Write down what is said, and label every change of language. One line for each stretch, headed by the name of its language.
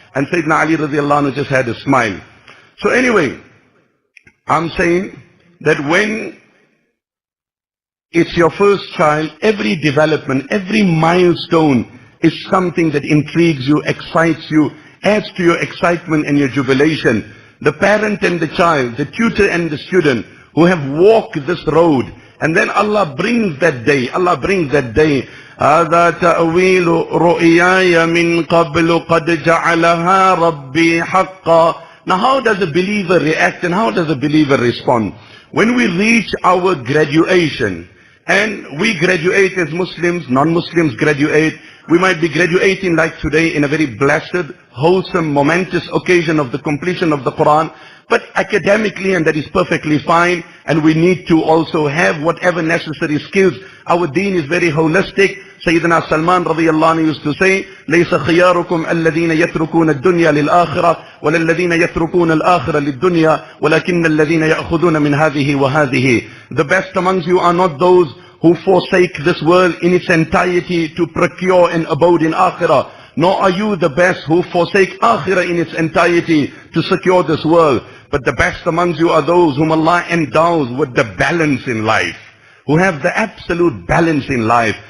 English: And Sayyidina Ali radiallahu anhu just had a smile. So anyway, I'm saying that when it's your first child, every development, every milestone is something that intrigues you, excites you, adds to your excitement and your jubilation. The parent and the child, the tutor and the student who have walked this road, and then Allah brings that day. Allah brings that day.
Arabic: هذا تأويل رؤياي من قبل قد جعلها ربي حقا.
English: Now how does a believer react and how does a believer respond? When we reach our graduation, and we graduate as Muslims, non-Muslims graduate, we might be graduating like today in a very blessed, wholesome, momentous occasion of the completion of the Quran, but academically, and that is perfectly fine, and we need to also have whatever necessary skills. Our deen is very holistic. Sayyidina Salman radiyallahu anhu used to say,
Arabic: لَيْسَ خِيَارُكُمْ الَّذِينَ يَتْرُكُونَ الدُّنْيَا لِلْآخِرَةِ وَلَا الَّذِينَ يَتْرُكُونَ الْآخِرَةَ لِلدُّنْيَا وَلَكِنَّ الَّذِينَ يَأْخُذُونَ مِنْ هَذِهِ وَهَذِهِ.
English: The best amongst you are not those who forsake this world in its entirety to procure an abode in Akhirah. Nor are you the best who forsake Akhirah in its entirety to secure this world. But the best amongst you are those whom Allah endows with the balance in life, who have the absolute balance in life.